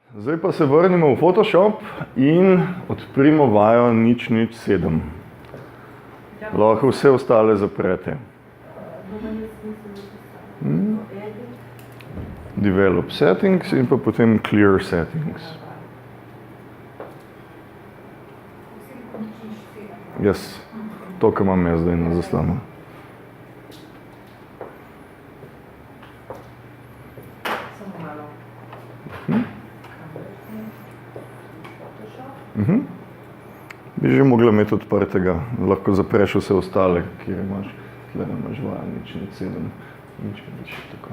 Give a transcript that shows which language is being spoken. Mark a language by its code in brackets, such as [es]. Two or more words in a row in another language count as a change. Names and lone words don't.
[sl] Zdaj pa se vrnimo v Photoshop in odprimo vajo 007. Lahko vse ostale zaprete. [en] Develop settings [sl] in pa potem [en] clear settings. [sl] Jaz, to, kar imam jaz zdaj na zaslonu. Bi že mogla imeti odprtega, lahko zapreš vse ostale, kjer imaš, tle imaš vaja 007, nič tako.